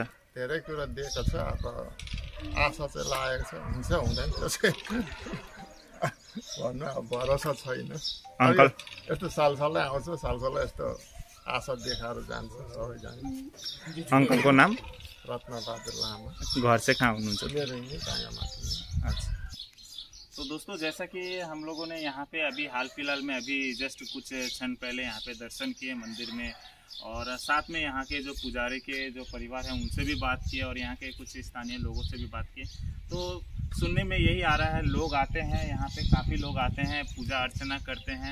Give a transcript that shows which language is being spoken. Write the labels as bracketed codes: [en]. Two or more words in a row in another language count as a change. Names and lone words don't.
[ne] धेरै कुरा दिएको छ, अब आशा चाहिँ लागेको छ, हुन्छ हुँदैन त्यो चाहिँ भन्नु अब भरोसा छैन। अङ्कल यस्तो सालसालै आउँछ, सालसालै यस्तो आशा देखाएर जान्छ सबैजना। अङ्कलको नाम? रत्नबहादुर लामा। घर चाहिँ कहाँ हुनुहुन्छ? मेरो यहीँ टाङ्गामाथि। [hi] अच्छा, तो दोस्तों जैसा कि हम लोगों ने यहाँ पे अभी हाल फिलहाल में अभी जस्ट कुछ क्षण पहले यहाँ पे दर्शन किए मंदिर में, और साथ में यहाँ के जो पुजारी के जो परिवार हैं उनसे भी बात की और यहाँ के कुछ स्थानीय लोगों से भी बात की, तो सुनने में यही आ रहा है, लोग आते हैं यहाँ पे, काफ़ी लोग आते हैं, पूजा अर्चना करते हैं।